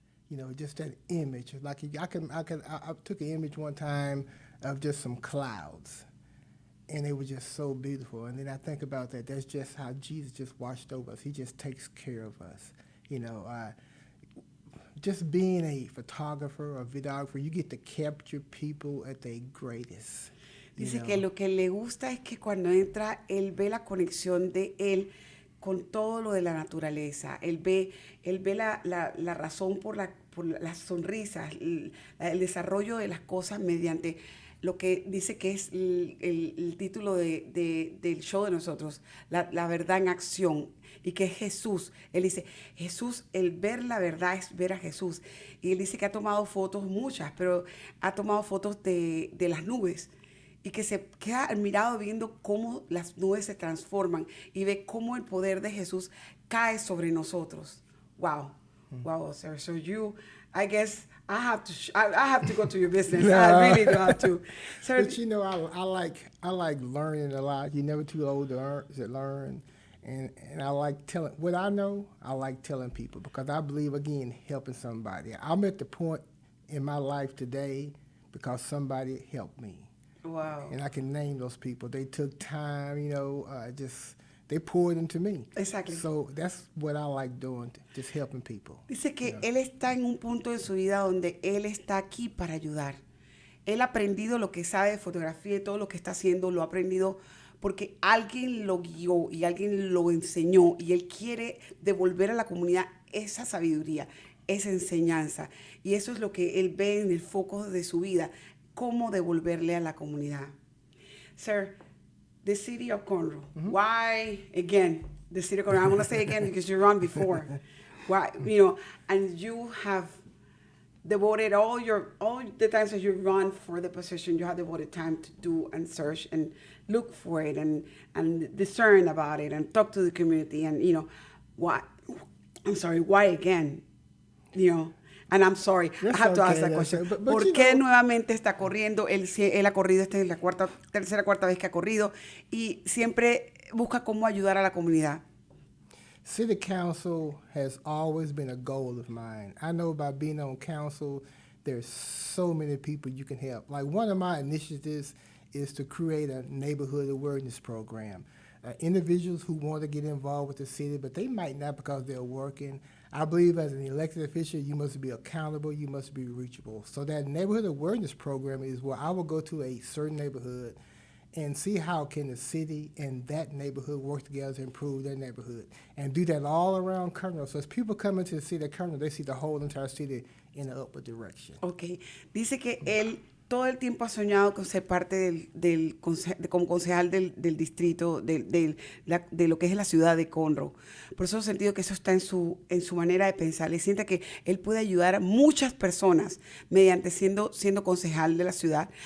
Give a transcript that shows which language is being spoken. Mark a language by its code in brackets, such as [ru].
[en] You know, just that image. Like I took an image one time of just some clouds, and they were just so beautiful. And then I think about that. That's just how Jesus just watched over us. He just takes care of us. You know, just being a photographer or videographer, you get to capture people at their greatest. [es] Dice que lo que le gusta es que cuando entra, él ve la conexión de él con todo lo de la naturaleza. Él ve la razón por las sonrisas, el desarrollo de las cosas mediante lo que dice que es el título del show de nosotros, la verdad en acción, y que es Jesús. Él dice, Jesús, el ver la verdad es ver a Jesús. Y él dice que ha tomado fotos, muchas, pero ha tomado fotos de las nubes, y que se queda admirado viendo cómo las nubes se transforman y ve cómo el poder de Jesús cae sobre nosotros. [en] Wow. Wow, sir. So I guess I have to go to your business. No. I really do have to. Sir, But you know, I like learning a lot. You're never too old to learn. And I like telling what I know. I like telling people because I believe, again, helping somebody. I'm at the point in my life today because somebody helped me. wow. And I can name those people. They took time, you know, they poured into me. Exactly. So that's what I like doing, just helping people. [es] Dice que él está en un punto de su vida donde él está aquí para ayudar. Él ha aprendido lo que sabe de fotografía y todo lo que está haciendo lo ha aprendido porque alguien lo guió y alguien lo enseñó y él quiere devolver a la comunidad esa sabiduría, esa enseñanza. Y eso es lo que él ve en el foco de su vida, cómo devolverle a la comunidad. [en] Sir, the city of Conroe, why, again, the city of Conroe, I'm going to say again because you run before. Why, you know, and you have devoted all the times that you run for the position, you have devoted time to do and search and look for it and discern about it and talk to the community and, you know, why again, you know? And I'm sorry, I have to ask that question. But [es] ¿Por qué nuevamente está corriendo? Él ha corrido, esta es la tercera, cuarta vez que ha corrido y siempre busca cómo ayudar a la comunidad. [en] City council has always been a goal of mine. I know by being on council, there's so many people you can help. Like one of my initiatives is to create a neighborhood awareness program. Individuals who want to get involved with the city, but they might not because they're working. I believe as an elected official, you must be accountable, you must be reachable. So that neighborhood awareness program is where I will go to a certain neighborhood and see how can the city and that neighborhood work together to improve their neighborhood. And do that all around Conroe. So as people come into the city of Conroe, they see the whole entire city in an upward direction. Okay. [es] Dice que él todo el tiempo ha soñado con ser parte como concejal del distrito, de lo que es la ciudad de Conroe. Por eso he sentido que eso está en su manera de pensar. Le siente que él puede ayudar a muchas personas mediante siendo concejal de la ciudad.